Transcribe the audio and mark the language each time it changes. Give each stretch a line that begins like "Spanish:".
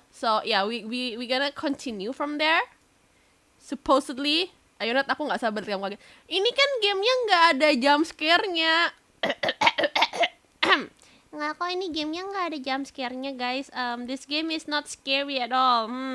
English: So yeah, we gonna continue from there supposedly.
Indonesian: Ayo Nat, aku nggak sabar kamu kaget. Ini kan gamenya nggak ada jump scare-nya. Nggak kok, ini gamenya nggak ada jump scare-nya guys.
English: This game is not scary at all.